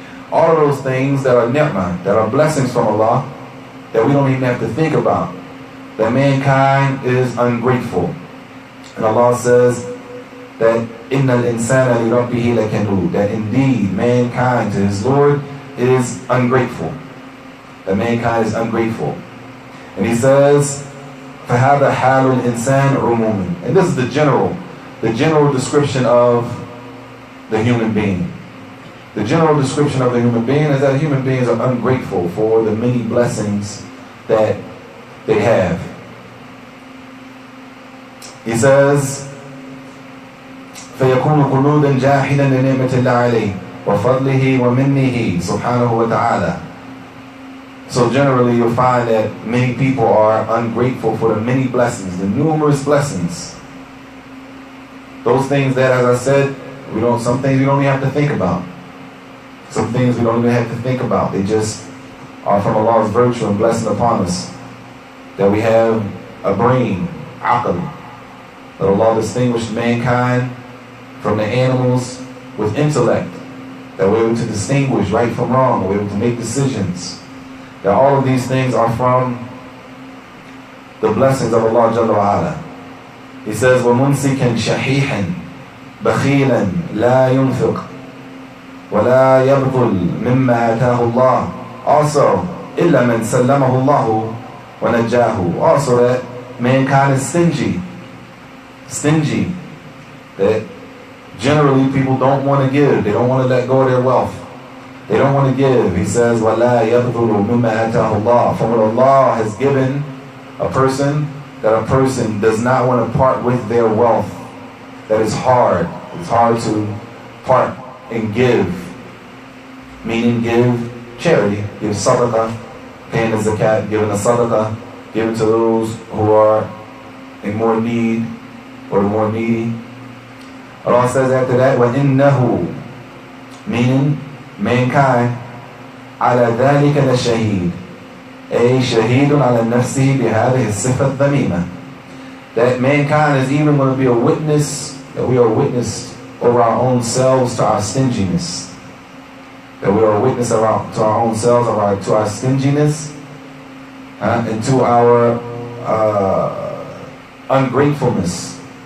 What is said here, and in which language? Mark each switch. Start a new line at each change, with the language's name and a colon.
English: All of those things that are ni'mah, that are blessings from Allah, that we don't even have to think about, that mankind is ungrateful. And Allah says that
Arabic: إِنَّ الْإِنسَانَ لِرَبِّهِ لَكَنُودٌ,
English: that indeed mankind to his Lord is ungrateful. That mankind is ungrateful. And he says,
Arabic: فَهَذَا حَالُ الْإِنسَانِ عُمُومًا.
English: And this is the general description of the human being. The general description of the human being is that human beings are ungrateful for the many blessings that they have. He says,
Arabic: فَيَكُونُ قُلُودًا جَاحِدًا لِنِعْمَةِ اللَّهِ عَلَيْهِ وَفَضْلِهِ وَمِنِّهِ سُبْحَانَهُ وَتَعَالَى.
English: So generally you'll find that many people are ungrateful for the many blessings, the numerous blessings. Those things that, as I said, some things we don't even have to think about. Some things we don't even have to think about. They just are from Allah's virtue and blessing upon us. That we have a brain, aql. That Allah distinguished mankind from the animals with intellect. That we're able to distinguish right from wrong. We're able to make decisions. That all of these things are from the blessings of Allah Jalla wa'ala. He says,
Arabic: وَمُنْسِكًا شَحِيحًا بَخِيلًا لَا يُنْفِقْ وَلَا يَبْذُلْ مِمَّا آتَاهُ اللَّهُ.
English: Also,
Arabic: إِلَّا مَنْ سَلَّمَهُ اللَّهُ وَنَجَّاهُ.
English: Also that mankind is stingy. Stingy. That generally people don't want to give. They don't want to let go of their wealth. They don't want to give. He says,
Arabic: وَلَا يَبْذُلُ مِمَّا آتَاهُ اللَّهُ.
English: From what Allah has given a person, that a person does not want to part with their wealth. That is hard. It's hard to part and give. Meaning give charity, give sadaqah, paying the zakat, giving a sadaqah, giving to those who are in more need or the more needy. Allah says after that,
Arabic: وَإِنَّهُ,
English: meaning mankind,
Arabic: على ذلك لشهيد, أي شهيد على نفسه بهذه الصفة الذميمة.
English: That mankind is even going to be a witness, that we are a witness over our own selves to our stinginess. That we are a witness to our own selves, to our stinginess, and to our ungratefulness.